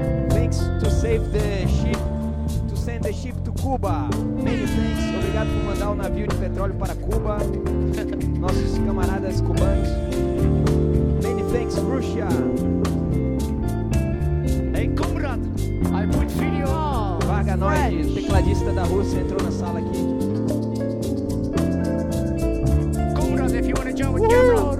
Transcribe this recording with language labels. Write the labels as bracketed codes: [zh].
[en] Thanks to save the ship, to send the ship to Cuba. Many thanks. [pt] Obrigado por mandar o navio de petróleo para Cuba. Nossos camaradas cubanos. [en] Many thanks, Russia. Hey, comrade, I put video on. [pt] Varganoide, tecladista da Rússia, entrou na sala aqui. [en] Comrade, if you want to join with camera.